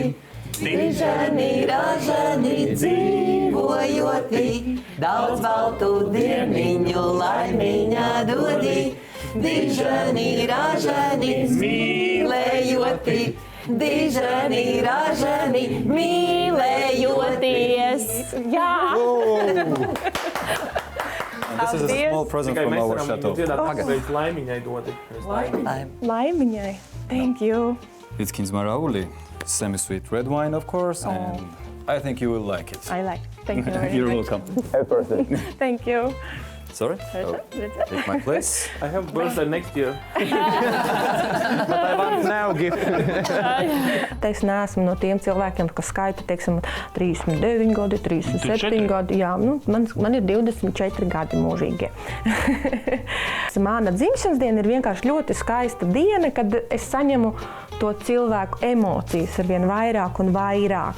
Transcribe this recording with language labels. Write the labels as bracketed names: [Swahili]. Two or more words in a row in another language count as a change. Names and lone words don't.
[Latvian] Dižani ražani dzīvojoti, daudz baltu dieniņu laimiņā dodi. Dižani ražani mīlējoti, dižani ražani mīlējoties. jā. [English] This is a small present from our chateau. [Latvian] Laimiņai dodi. [English] Laimiņai. Thank you. It's Kinsmarauli, semi-sweet red wine, of course, and I think you will like it. I like it. Thank you. You're welcome. Thank you. Sorry? Oh, take my place. I have birthday next year. But I want now gift. [Latvian] Es neesmu no tiem cilvēkiem, kas skaita, teiksim, 39 gadi, 37 gadi. Jā, nu, man ir 24 gadi mūžīgie. Mana dzimšanas diena ir vienkārši ļoti skaista diena, kad es saņemu to cilvēku emocijas ar vien vairāk un vairāk.